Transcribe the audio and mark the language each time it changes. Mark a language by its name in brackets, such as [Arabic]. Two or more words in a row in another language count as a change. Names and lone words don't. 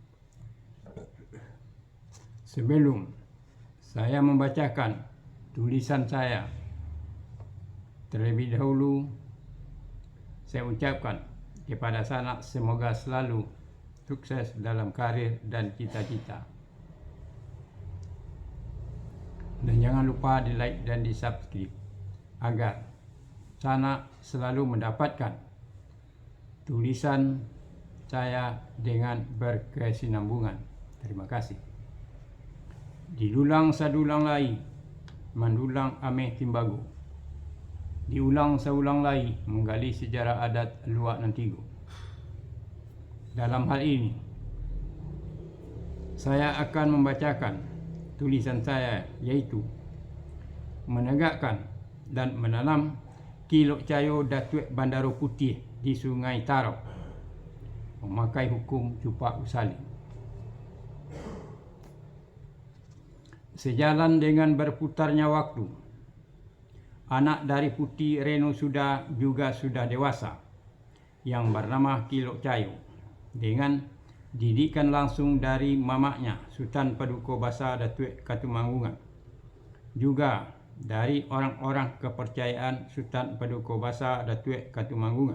[Indonesian] Sebelum saya membacakan tulisan saya, terlebih dahulu saya ucapkan kepada sanak semoga selalu sukses dalam karir dan cita-cita. Dan jangan lupa di like dan di subscribe agar sanak selalu mendapatkan tulisan saya dengan berkesinambungan. Terima kasih. [Minangkabau] Dilulang sadulang lai, mandulang ameh timbago. [Indonesian] Diulang seulang lagi menggali sejarah adat Luak Nantigo. Dalam hal ini, saya akan membacakan tulisan saya, yaitu menegakkan dan menanam Kilok Cayo Datuk Bandaro Putih di Sungai Tarap, memakai hukum Cupak Usali. Sejalan dengan berputarnya waktu, anak dari Putih Reno sudah dewasa yang bernama Kilok Cayo, dengan didikan langsung dari mamaknya Sultan Paduka Basa Datuk Katumanggungan, juga dari orang-orang kepercayaan Sultan Paduka Basa Datuk Katumanggungan.